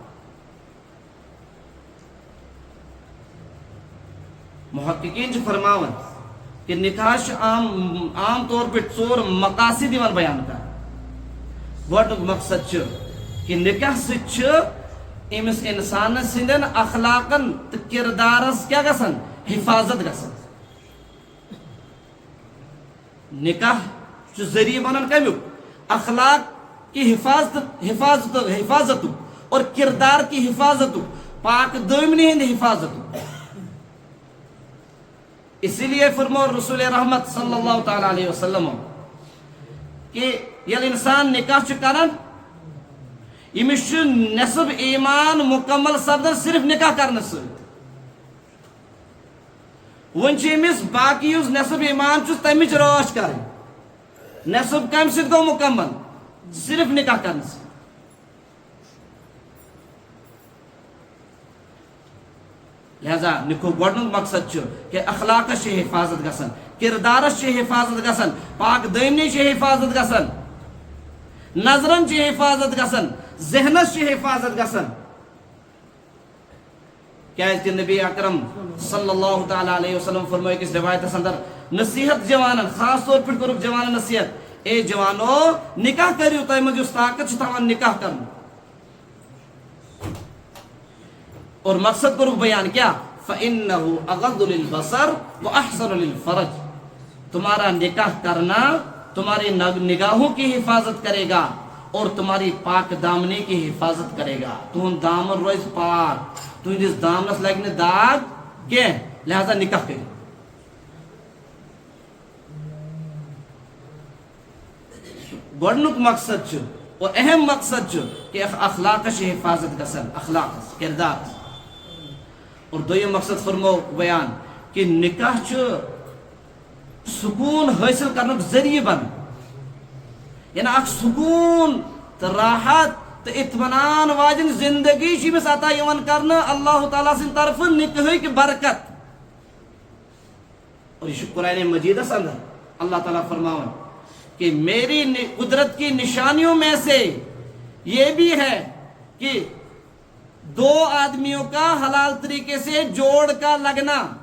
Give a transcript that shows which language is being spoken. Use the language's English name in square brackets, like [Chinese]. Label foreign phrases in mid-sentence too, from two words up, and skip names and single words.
[Kashmiri] محققین فرماون کہ نکاح عام طور پہ ژور مقاصد بیان کر گۄڈنیُک مقصد کہ نکاح سۭتۍ امس انسان سندین اخلاقن تو کردارس کیا گژھان حفاظت گژھان نکاح ذریعہ بنان کمیک [Urdu] اخلاق کی حفاظت اور کردار کی حفاظت [Kashmiri] پاک دامنی ہند حفاظت اسی لیے فرمو رسول رحمت صلی اللہ تعالی علیہ وسلم کہ یل انسان نکاح کران امس نصب ایمان مکمل سپدان صرف نکاح کرنے ست ون امس باقی اس نصب ایمان تمچ راچ کر نصب کم ست گو مکمل صرف نکاح کرنے ست لہذا نکاح گۄڈنیُک مقصد کہ اخلاقس حفاظت گژھان کردارس حفاظت گژھان پاک دامنی حفاظت گژھان نظرن حفاظت گژھان ذہنس حفاظت گژھان کیازکہ نبی اکرم صلی اللہ تعالی علیہ وسلم فرمائے کس روایتس اندر نصیحت جوانن خاص طور پر کرک جوانن نصیحت اے جوانو نکاح کریو تہ مز طاقت تھاوان نکاح کرن [Urdu] اور مقصد کرو بیان کیا [Arabic] فَإِنَّهُ أَغَضُّ لِلْبَصَرِ وَأَحْسَنُ لِلْفَرَجِ [Urdu] تمہارا نکاح کرنا تمہاری نگاہوں کی حفاظت کرے گا اور تمہاری پاک دامنی کی حفاظت کرے گا [Kashmiri] تہن دامن روز پاک تہندس دامنس لگہ داغ کی [Urdu] لہذا نکاح کرو [Kashmiri] گۄڈنیُک مقصد اور اہم مقصد کہ اخلاقس حفاظت گژھان اخلاقس کردارس اور دویم مقصد فرمو بیان کہ نکاح سکون حاصل کرنے ذریعہ بن یعنی اخ سکون تو راحت تو اطمینان واجن زندگی امس عطا کرنے اللہ تعالیٰ سن طرف نکاح کی برکت اور یہ قرآن مجیدس اندر اللہ تعالیٰ فرماون کہ [Urdu] میری قدرت کی نشانیوں میں سے یہ بھی ہے کہ دو آدمیوں کا حلال طریقے سے جوڑ کا لگنا